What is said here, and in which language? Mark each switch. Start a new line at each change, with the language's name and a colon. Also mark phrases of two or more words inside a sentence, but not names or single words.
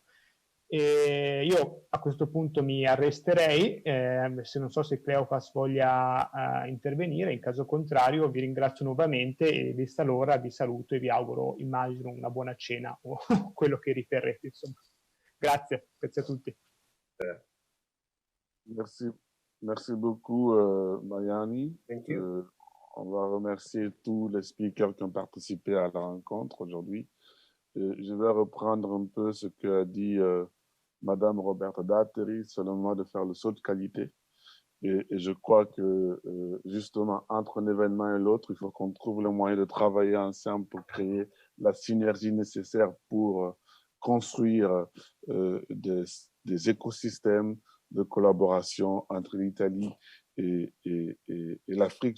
Italian: E io a questo punto mi arresterei, se non so se Cleopas voglia intervenire, in caso contrario vi ringrazio nuovamente e vista l'ora vi saluto e vi auguro, immagino, una buona cena o quello che riterrete, insomma. Grazie a tutti.
French: Merci, merci beaucoup, Mayani.
English: Thank you.
French: On va remercier tous les speakers qui ont participé à la rencontre aujourd'hui. Je vais reprendre un peu ce qu'a dit Madame Roberta Datteri, c'est le moment de faire le saut de qualité. Et je crois que justement, entre un événement et l'autre, il faut qu'on trouve le moyen de travailler ensemble pour créer la synergie nécessaire pour construire des écosystèmes de collaboration entre l'Italie et l'Afrique.